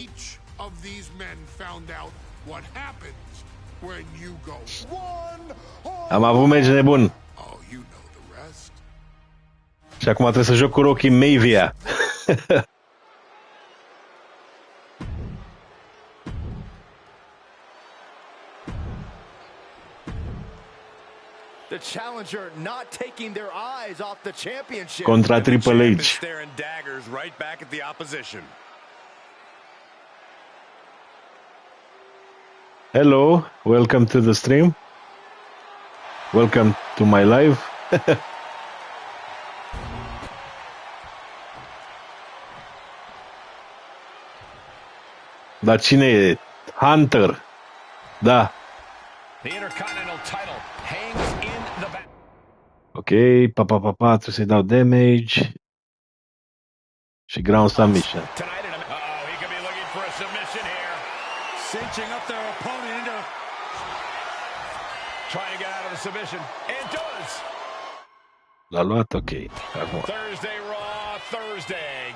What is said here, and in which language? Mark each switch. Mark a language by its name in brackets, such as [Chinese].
[English] Each of these men found out what happens when you go one. [Romanian] Am avut meci nebun. [English] Oh, you know the rest. [Romanian] Și acum trebuie să joc cu Rocky Maivia. [English] The challenger not taking their eyes off the championship. [Romanian] Contra Triple H. [English] Staring daggers right back at the opposition. Hello, welcome to the stream. Welcome to my live. [Romanian] Dar cine e? Hunter. Da. [English] The Intercontinental title hangs in the back. [Romanian] Ok, trebuie să-i dau damage. Și ground submission. [English] Tonight, he could be looking for a submission here. Cinching up their opponent into... Trying to get out of the submission. And does. [Romanian] L-a luat, ok. Acum. [English] Thursday Raw, Thursday.